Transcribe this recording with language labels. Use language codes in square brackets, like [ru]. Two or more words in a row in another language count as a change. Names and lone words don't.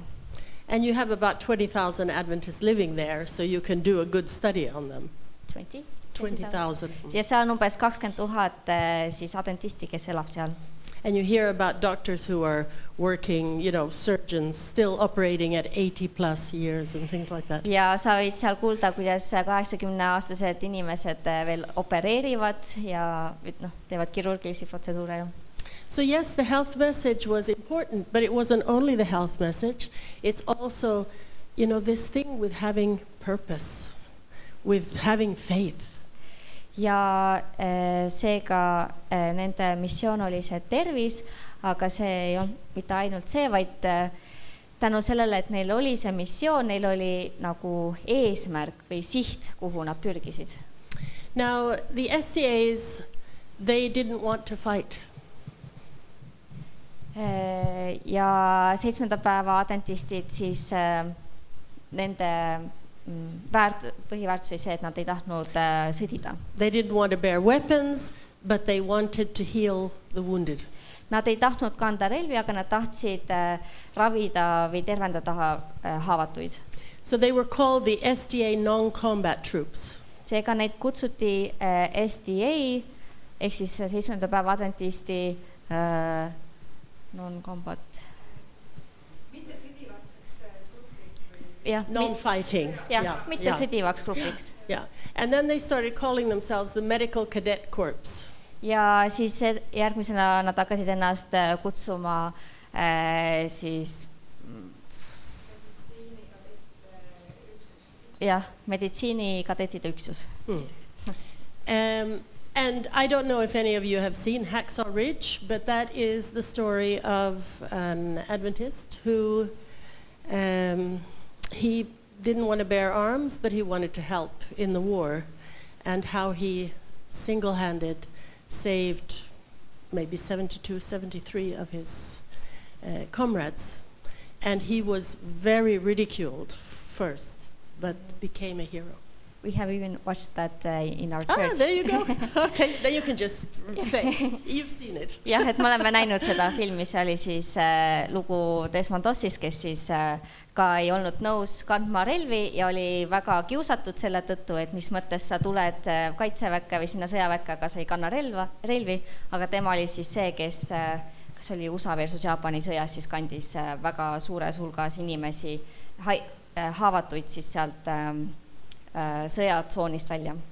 [en] And you have about 20,000 Adventists living there, so you can do a good study on them. 20,000. [et] Ja seal on umbes 20,000 siis adventisti, kes elab seal. [en] And you hear about doctors who are working, surgeons still operating at 80 plus years and things like that. [et] Ja sa võid seal kuulda, kuidas 80-aastased inimesed veel opereerivad ja teevad kirurgilisi protseduure. [en] So yes, the health message was important, but it wasn't only the health message. It's also, this thing with having purpose, with having faith. [et] Ja seega nende missioon oli see tervis, aga see ei olnud mitte ainult see, vaid tänu sellele, et neil oli see missioon, neil oli nagu eesmärk või siht, kuhu nad pürgisid. [en] Now, the SDAs, they didn't want to fight. [et] Ja 7. päeva adventistid siis nende põhiväärtus oli see, et nad ei tahtnud sõdida. [en] They didn't want to bear weapons, but they wanted to heal the wounded. [et] Nad ei tahtnud kanda relvi, aga nad tahtsid ravida või tervendada haavatuid. [en] So they were called the SDA non-combat troops. [et] Seega neid kutsuti SDA, ehk siis 7. päeva adventisti non-combat jah, non-fighting. jah, mitte sõdivaks grupiks. [en] Yeah, and then they started calling themselves the Medical Cadet Corps. [et] Ja siis järgmisena nad hakkasid ennast kutsuma siis jah, meditsiinikadetide üksus. [en] And I don't know if any of you have seen Hacksaw Ridge, but that is the story of an Adventist who he didn't want to bear arms, but he wanted to help in the war, and how he single-handed saved maybe 72, 73 of his comrades. And he was very ridiculed first, but became a hero. We have even watched that in our church. Ah, there you go. Okay, then you can just say, you've seen it. [et] jah, et me oleme näinud seda filmi, see oli siis lugu Desmond Dossist, kes siis ka ei olnud nõus kandma relvi ja oli väga kiusatud selle tõttu, et mis mõttes sa tuled kaitseväkke või sinna sõjaväkke, aga sa ei kanna relvi, aga tema oli siis see, kes kas oli USA versus Jaapani sõjas, siis kandis väga suures hulgas inimesi, haavatuid siis sealt sõjatsoonist välja.